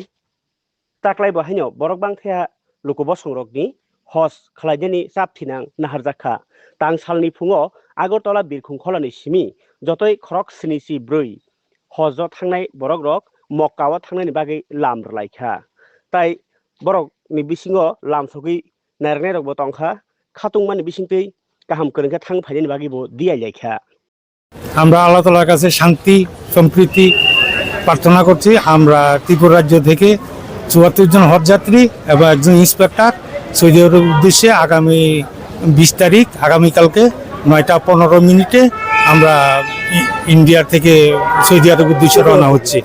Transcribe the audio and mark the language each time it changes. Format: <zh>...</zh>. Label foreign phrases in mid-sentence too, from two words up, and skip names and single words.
<trp>ताक्लाय बाहायनो बरक बांथाया लुकुब संरकनि हज खालायदेनि जाबथिनां नाहार जाखा तां सालनि फुङाव आगरतला बिरखुं खलानि सिमी जतै खरक स्निसि ब्रै हज थांनाय बरक रक मक्काव थांनायनि बागै लामरलायखा ताई बरकनि बिसिङो लामसगै नारनाय रकबो तंखा खातुंमानि बिसिंतै गाहाम करेंखा थांग फायनायनि बागैबो दियायलायखा</trp> <bn>আমরা আল্লাহ তাআলার কাছে শান্তি সম্প্রীতি প্রার্থনা করছি। আমরা ত্রিপুরা রাজ্য থেকে ৭৪ জন হজযাত্রী এবং একজন ইন্সপেক্টর সৌদি আরবের উদ্দেশ্যে আগামী ২০ তারিখ আগামীকালকে ৯টা ১৫ মিনিটে আমরা ইন্ডিয়ার থেকে সৌদি আরবের উদ্দেশ্যে রওনা হচ্ছি।</bn>